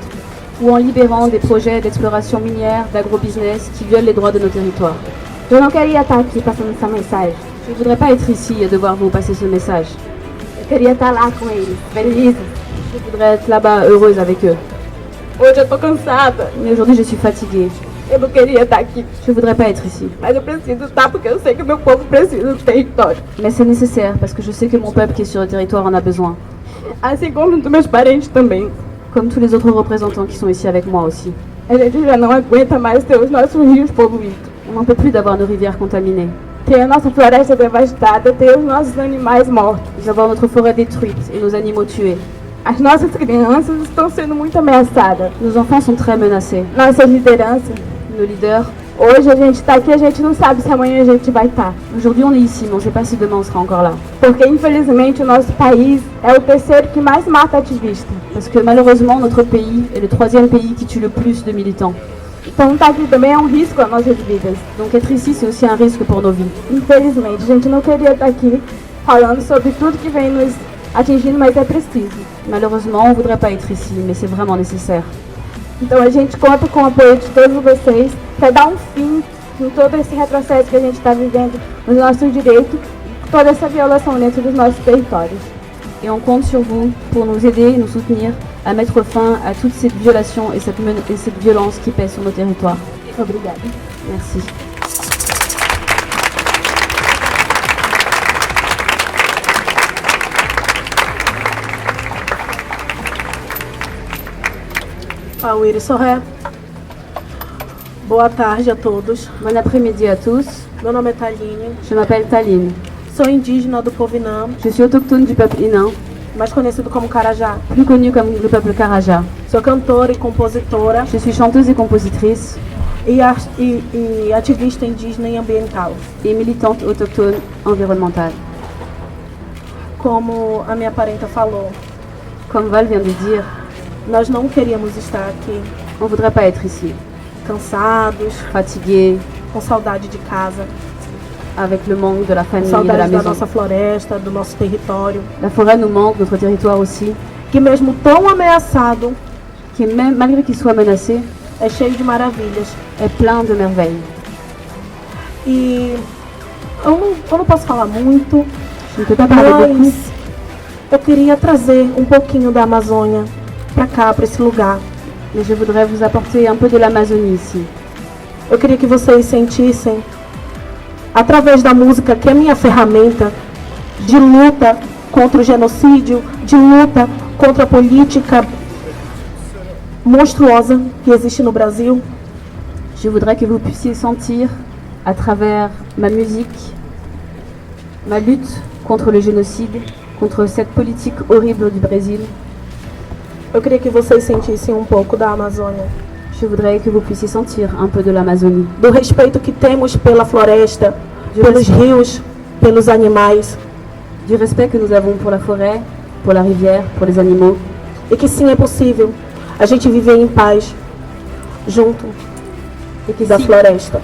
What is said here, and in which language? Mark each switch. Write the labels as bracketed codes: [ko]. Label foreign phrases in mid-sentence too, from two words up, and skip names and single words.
[fr] Ou en libérant des projets d'exploration minière, d'agrobusiness qui violent les droits de nos territoires. [pt] Eu não queria estar aqui passando essa mensagem. [fr] Je ne voudrais pas être ici et devoir vous passer ce message. [pt] Eu queria estar lá com eles, felizes. [fr] Je voudrais être là-bas heureuse avec eux. [pt] Hoje eu tô cansada. [fr] Mais aujourd'hui, je suis fatiguée. [pt] Eu não queria estar aqui, [fr] Je voudrais pas être ici. [pt] mas eu preciso estar porque eu sei que o meu povo precisa do território. [fr] Mais c'est nécessaire parce que je sais que mon peuple qui est sur le territoire en a besoin. [pt] Assim como dos meus parentes também. [fr] Comme tous les autres représentants qui sont ici avec moi aussi. [pt] A gente já não aguenta mais ter os nossos rios poluídos. [fr] On n'en peut plus d'avoir nos rivières contaminées, [pt] Ter a nossa floresta devastada, ter os nossos animais mortos. [fr] d'avoir notre forêt détruite et nos animaux tués. [pt] As nossas crianças estão sendo muito ameaçadas. [fr] Nos enfants sont très menacés. [pt] Nossas lideranças. [fr] Nos leaders, [pt] Hoje a gente está aqui, a gente não sabe se amanhã a gente vai estar. [fr] aujourd'hui on est ici, mais on ne sait pas si demain on sera encore là. [pt] Porque infelizmente o nosso país é o terceiro que mais mata ativista. [fr] Parce que malheureusement notre pays est le troisième pays qui tue le plus de militants. [pt] Então estar aqui também é um risco às nossas vidas. [fr] Donc être ici c'est aussi un risque pour nos vies. [pt] Infelizmente, a gente não queria estar aqui falando sobre tudo que vem nos atingindo, mas é preciso. [fr] Malheureusement on ne voudrait pas être ici, mais c'est vraiment nécessaire. [pt] Então a gente conta com o apoio de todos vocês para dar um fim em todo esse retrocesso que a gente está vivendo nos nossos direitos, toda essa violação dentro dos nossos territórios. [fr] Et on compte sur vous pour nous aider, nous soutenir à mettre fin à toute cette violation et cette violence qui pèse sur nos territoires. [pt] Obrigada. [fr] Merci. [kpj] Awiri Sorré. [pt] Boa tarde a todos. [fr] Bon après-midi à tous. [pt] Meu nome é Taline. [fr] Je m'appelle Taline. [pt] Sou indígena do povo Inã, [fr] Je suis autochtone du peuple Inan, [pt] mais conhecido como Carajá. [fr] plus connu comme le peuple Karaja. [pt] Sou cantora e compositora [fr] Je suis chanteuse et compositrice [pt] e ativista indígena e ambiental. [fr] et militante autochtone environnementale. [pt] Como a minha parenta falou, [fr] Comme Val vient de dire, [pt] nós não queríamos estar aqui [fr] on ne voudrait pas être ici, [pt] cansados, [fr] fatigué, [pt] com saudade de casa, [fr] avec le manque de la [pt] com [fr] famille, de la [pt] saudade da [fr] maison. [pt] nossa floresta, do nosso território, [fr] La forêt nous manque, notre territoire aussi, [pt] que mesmo tão ameaçado, [fr] qui même, malgré qu'il soit menacé, [pt] é cheio de maravilhas. [fr] est plein de merveilles. [pt] E eu não posso falar muito, [fr] Je ne peux pas parler beaucoup, [pt] mas eu queria trazer um pouquinho da Amazônia para cá, para esse lugar. [fr] mais je voudrais vous apporter un peu de l'Amazonie ici. [pt] Eu queria que vocês sentissem, através da música, que é minha ferramenta de luta contra o genocídio, de luta contra a política monstruosa que existe no Brasil. [fr] Je voudrais que vous puissiez sentir, à travers ma musique, ma lutte contre le génocide, contre cette politique horrible du Brésil. [pt] Eu queria que vocês sentissem um pouco da Amazônia, [fr] Je voudrais que vous puissiez sentir un peu de l'Amazonie, [pt] do respeito que temos pela floresta, pelos rios, pelos animais, [fr] du respect que nous avons pour la forêt, pour la rivière, pour les animaux, [pt] e que sim, é possível a gente viver em paz junto [fr] et que [pt] da [fr] si [pt] floresta.